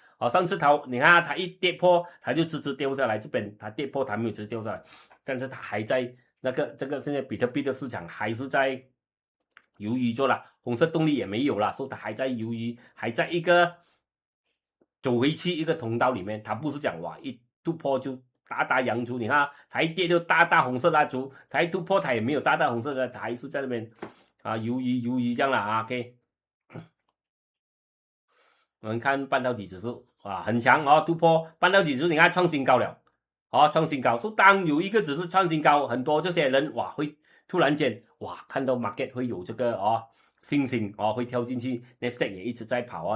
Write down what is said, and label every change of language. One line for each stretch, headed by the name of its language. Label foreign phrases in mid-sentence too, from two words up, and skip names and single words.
Chinese: 上次你看它一跌破，它就直掉下來，這邊它跌破它沒有直掉下來，但是它還在這個現在比特幣的市場還是在猶豫做了，紅色動力也沒有了，所以它還在猶豫，還在一個。走回去一個通道裡面，它不是講哇一突破就大陽燭，你看它一跌就大紅色蠟燭，它一突破它也沒有大紅色的，它還是在那邊猶豫這樣了OK， 我們看半導體指數很強突破半導體指數，你看創新高了創新高，說當有一個指數創新高，很多這些人會突然間看到 market 會有這個信心會跳進去 ，Nasdaq 也一直在跑你